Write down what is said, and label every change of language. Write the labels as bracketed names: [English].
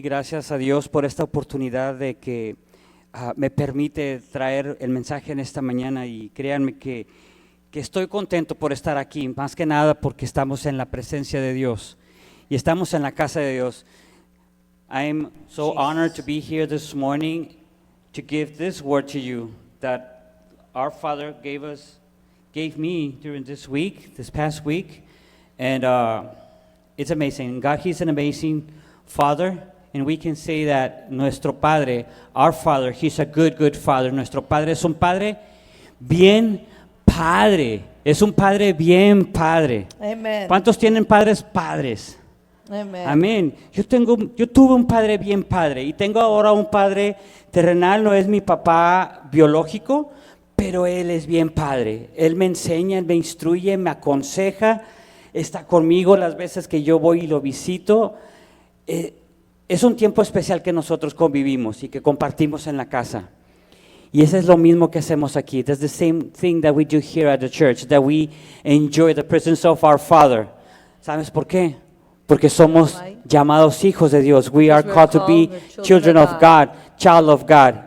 [Spanish] Gracias a Dios por esta oportunidad de que me permite traer el mensaje en esta mañana, y créanme que estoy contento por estar aquí, más que nada porque estamos en la presencia de Dios y estamos en la casa de Dios. [English] I am so honored to be here this morning to give this word to you that our Father gave me during this past week, and it's amazing. God, He's an amazing Father, and we can say that [Spanish] nuestro Padre, [English] our Father, He's a good Father. [Spanish] Nuestro Padre es un Padre bien Padre. Es un Padre bien Padre. Amen. ¿Cuántos tienen padres? Amen. Amén. Yo tuve un padre bien padre, y tengo ahora un padre terrenal. No es mi papá biológico, pero él es bien padre. Él me enseña, él me instruye, me aconseja, está conmigo las veces que yo voy y lo visito. Es un tiempo especial que nosotros convivimos y que compartimos en la casa. Y eso es lo mismo que hacemos aquí. [English] That's the same thing that we do here at the church, that we enjoy the presence of our Father. [Spanish] ¿Sabes por qué? Porque somos llamados hijos de Dios. [English] We are called to be children of God, child of God.